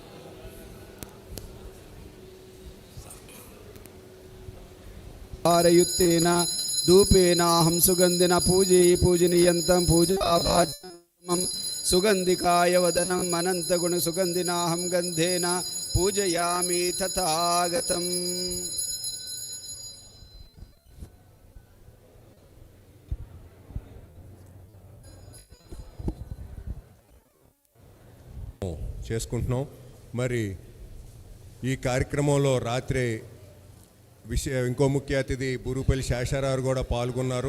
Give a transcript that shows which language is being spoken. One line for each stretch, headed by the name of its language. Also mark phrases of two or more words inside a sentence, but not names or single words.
Sanskrit: आरयुक्तेना धूपेनाहं सुगंधिना पूजनीयन्तं पूजाभाजनं सुगंधिकाय वदनम् अनन्तगुण सुगंधिनाहं गंधेन पूजयामि तथागतम्.
Telugu: చేసుకుంటున్నాం. మరి ఈ కార్యక్రమంలో రాత్రి ఇంకో ముఖ్య అతిథి బూరుపల్లి శేషారావు కూడా పాల్గొన్నారు.